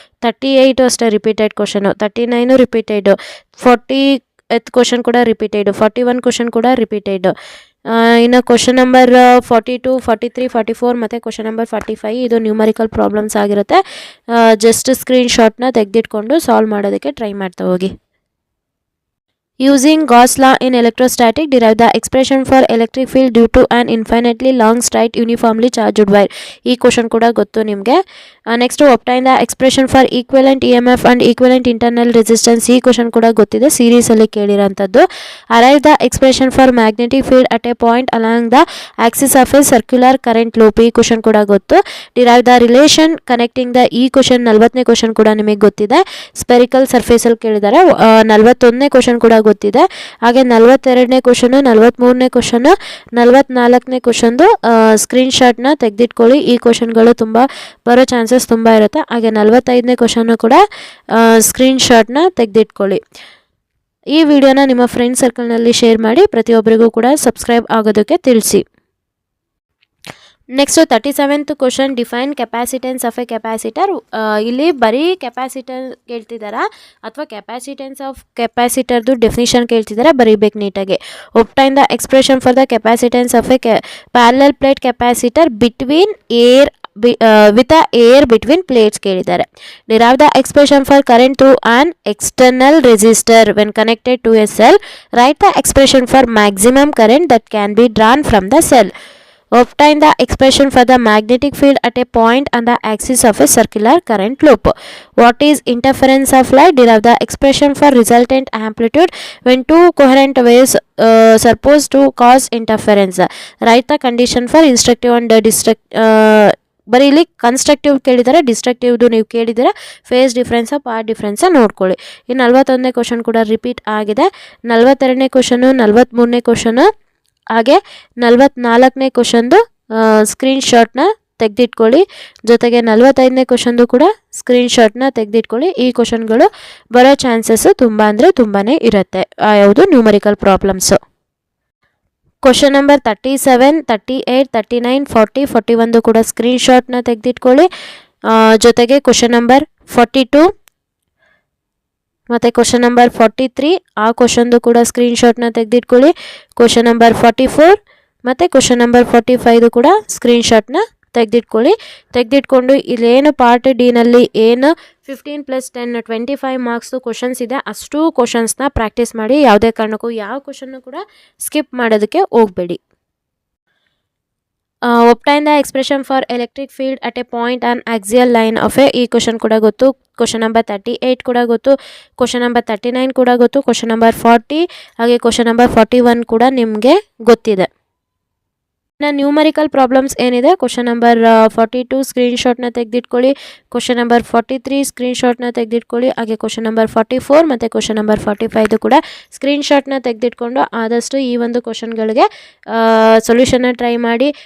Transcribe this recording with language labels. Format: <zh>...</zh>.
<kn>38 ಅಷ್ಟೇ repeated question, 39 repeated, 40th question ಕೂಡ repeated, 41 question ಕೂಡ ರಿಪೀಟೆಡ್. ಇನ್ನು ಕ್ವಶನ್ ನಂಬರ್ 42, 43, 44 ಮತ್ತು ಕ್ವಶನ್ ನಂಬರ್ 45 ಇದು ನ್ಯೂಮರಿಕಲ್ ಪ್ರಾಬ್ಲಮ್ಸ್ ಆಗಿರುತ್ತೆ. ಜಸ್ಟ್ ಸ್ಕ್ರೀನ್ಶಾಟ್ನ ತೆಗೆದಿಟ್ಕೊಂಡು ಸಾಲ್ವ್ ಮಾಡೋದಕ್ಕೆ ಟ್ರೈ ಮಾಡ್ತಾ ಹೋಗಿ.</kn> <en>Using Gauss law in electrostatic, derive the expression for electric field due to an infinitely long straight uniformly charged wire.</en> <kn>ಈ question ಕೂಡ ಗೊತ್ತು ನಿಮಗೆ. Next</kn> <en>obtain the expression for equivalent EMF and equivalent internal resistance.</en> <kn>ಈ question ಕೂಡ ಗೊತ್ತಿದೆ, ಸೀರೀಸಲ್ಲಿ ಕೇಳಿರೋಂಥದ್ದು.</kn> <en>Arrive the expression for magnetic field at a point along the axis of a circular current loop.</en> <kn>ಈ question ಕೂಡ ಗೊತ್ತು.</kn> <en>Derive the relation connecting the.</en> <kn>ಈ question 40ನೇ question ಕೂಡ ನಿಮಗೆ ಗೊತ್ತಿದೆ. ಸ್ಪೆರಿಕಲ್ ಸರ್ಫೇಸಲ್ಲಿ ಕೇಳಿದ್ದಾರೆ. 41ನೇ ಕ್ವಶನ್ ಕೂಡ ಗೊತ್ತಿದೆ. ಹಾಗೆ 42ನೇ ಕ್ವಶನು, 43ನೇ ಕ್ವಶನು, 44ನೇ ಕ್ವಶನ್ದು ಸ್ಕ್ರೀನ್ಶಾಟ್ನ ತೆಗೆದಿಟ್ಕೊಳ್ಳಿ. ಈ ಕ್ವಶನ್ಗಳು ತುಂಬ ಬರೋ ಚಾನ್ಸಸ್ ತುಂಬ ಇರುತ್ತೆ. ಹಾಗೆ 45ನೇ ಕ್ವಶನ್ನು ಕೂಡ ಸ್ಕ್ರೀನ್ಶಾಟ್ನ ತೆಗೆದಿಟ್ಕೊಳ್ಳಿ. ಈ ವಿಡಿಯೋನ ನಿಮ್ಮ ಫ್ರೆಂಡ್ ಸರ್ಕಲ್ನಲ್ಲಿ ಶೇರ್ ಮಾಡಿ. ಪ್ರತಿಯೊಬ್ಬರಿಗೂ ಕೂಡ ಸಬ್ಸ್ಕ್ರೈಬ್ ಆಗೋದಕ್ಕೆ ತಿಳಿಸಿ.</kn> <en>Next 37th question, define capacitance of a capacitor.</en> <kn>ಇಲ್ಲಿ ಬರೀ ಕೆಪಾಸಿಟರ್ ಕೇಳ್ತಿದ್ದಾರಾ ಅಥವಾ ಕೆಪಾಸಿಟೆನ್ಸ್ ಆಫ್ ಕೆಪಾಸಿಟರ್ದು ಡೆಫಿನಿಷನ್ ಕೇಳ್ತಿದ್ದಾರೆ, ಬರೀಬೇಕು ನೀಟಾಗಿ.</kn> <en>Obtain the expression for the capacitance of a parallel plate capacitor between air with a air between plates ಕೇಳಿದ್ದಾರೆ. Derive the expression for current through an external resistor when connected to a cell. Write the expression for maximum current that can be drawn from the cell. Obtain the expression for the magnetic field at a point on the axis of a circular current loop. What is interference of light? Derive the expression for resultant amplitude when two coherent waves supposed to cause interference. Write the condition for instructive and destructive.</en> <kn>ಬರೀ ಇಲ್ಲಿ constructive ಕೇಳಿದ್ದಾರೆ, ಡಿಸ್ಟ್ರಕ್ಟಿವ್ದು ನೀವು ಕೇಳಿದ್ದೀರಾ. Face difference, part difference ನೋಡ್ಕೊಳ್ಳಿ. ಈ 41ನೇ question ಕೂಡ repeat ಆಗಿದೆ. 42ನೇ question, 43ನೇ question ಹಾಗೆ 44ನೇ ಕ್ವಶನ್ದು ಸ್ಕ್ರೀನ್ಶಾಟ್ನ ತೆಗೆದಿಟ್ಕೊಳ್ಳಿ. ಜೊತೆಗೆ 45ನೇ ಕ್ವಶನ್ದು ಕೂಡ ಸ್ಕ್ರೀನ್ಶಾಟ್ನ ತೆಗೆದಿಟ್ಕೊಳ್ಳಿ. ಈ ಕ್ವಶನ್ಗಳು ಬರೋ ಚಾನ್ಸಸ್ಸು ತುಂಬ ಅಂದರೆ ತುಂಬಾ ಇರುತ್ತೆ. ಯಾವುದು ನ್ಯೂಮರಿಕಲ್ ಪ್ರಾಬ್ಲಮ್ಸು. ಕ್ವಶನ್ ನಂಬರ್ 37, 38, 39, 40, 41 ಕೂಡ ಸ್ಕ್ರೀನ್ಶಾಟ್ನ ತೆಗೆದಿಟ್ಕೊಳ್ಳಿ. ಜೊತೆಗೆ ಕ್ವಶನ್ ನಂಬರ್ 42 ಮತ್ತು ಕ್ವಶನ್ ನಂಬರ್ 43 ಆ ಕ್ವಶನ್ದು ಕೂಡ ಸ್ಕ್ರೀನ್ಶಾಟ್ನ ತೆಗೆದಿಟ್ಕೊಳ್ಳಿ. ಕ್ವಶನ್ ನಂಬರ್ 44 ಮತ್ತು ಕ್ವಶನ್ ನಂಬರ್ 45 ಕೂಡ ಸ್ಕ್ರೀನ್ಶಾಟ್ನ ತೆಗೆದಿಟ್ಕೊಂಡು ಇಲ್ಲೇನು ಪಾರ್ಟ್ ಡಿನಲ್ಲಿ ಏನು 15+10 25 ಮಾರ್ಕ್ಸ್ದು ಕ್ವಶನ್ಸ್ ಇದೆ ಅಷ್ಟು ಕ್ವಶನ್ಸ್ನ ಪ್ರಾಕ್ಟೀಸ್ ಮಾಡಿ. ಯಾವುದೇ ಕಾರಣಕ್ಕೂ ಯಾವ ಕ್ವಶನ್ನು ಕೂಡ ಸ್ಕಿಪ್ ಮಾಡೋದಕ್ಕೆ ಹೋಗಬೇಡಿ.</kn> <en>obtain the expression for electric field at a point on axial line of a</en> <kn>ಈ ಕ್ವಶನ್ ಕೂಡ ಗೊತ್ತು. ಕ್ವಶನ್ ನಂಬರ್ 38 ಕೂಡ ಗೊತ್ತು. ಕ್ವಶನ್ ನಂಬರ್ 39 ಕೂಡ ಗೊತ್ತು. ಕ್ವಶನ್ ನಂಬರ್ 40 ಹಾಗೆ ಕ್ವಶನ್ ನಂಬರ್ 41 ಕೂಡ ನಿಮಗೆ ಗೊತ್ತಿದೆ. ನ್ಯೂಮರಿಕಲ್ ಪ್ರಾಬ್ಲಮ್ಸ್ ಏನಿದೆ ಕ್ವಶನ್ ನಂಬರ್ 42 ಸ್ಕ್ರೀನ್ಶಾಟ್ನ ತೆಗೆದಿಟ್ಕೊಳ್ಳಿ. Question number 43 ಸ್ಕ್ರೀನ್ಶಾಟ್ನ ತೆಗೆದಿಟ್ಕೊಳ್ಳಿ. ಹಾಗೆ ಕ್ವಶನ್ ನಂಬರ್ 44 ಮತ್ತು ಕ್ವಶನ್ ನಂಬರ್ 45 ಕೂಡ ಸ್ಕ್ರೀನ್ಶಾಟ್ನ ತೆಗೆದಿಟ್ಕೊಂಡು ಆದಷ್ಟು ಈ ಒಂದು ಕ್ವಶನ್ಗಳಿಗೆ ಸೊಲ್ಯೂಷನ್ನ ಟ್ರೈ ಮಾಡಿ.</kn>